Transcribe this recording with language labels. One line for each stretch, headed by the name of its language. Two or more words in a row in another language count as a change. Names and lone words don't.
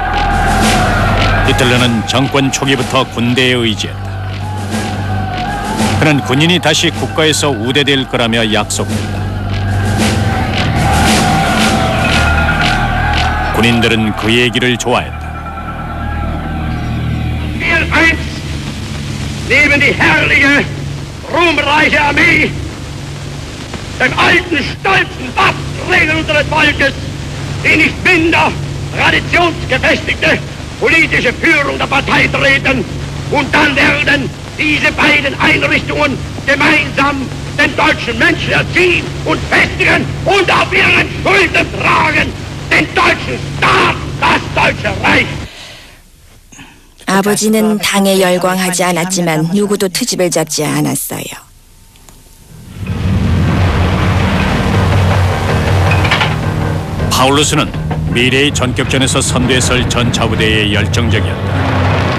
Korean: 히틀러는 정권 초기부터 군대에 의지했다. 그는 군인이 다시 국가에서 우대될 거라며 약속했다. 군인들은 그 얘기를 좋아했다.
German: Neben die herrliche, ruhmreiche Armee, dem alten, stolzen Waffenträger unseres Volkes, die nicht minder traditionsgefestigte politische Führung der Partei treten, und dann werden diese beiden Einrichtungen gemeinsam den deutschen Menschen erziehen und festigen und auf ihren Schultern tragen den deutschen Staat, das Deutsche Reich.
Korean: 아버지는 당에 열광하지 않았지만 누구도 트집을 잡지 않았어요. 파울루스는 미래의 전격전에서 선두에 설 전차부대에 열정적이었다.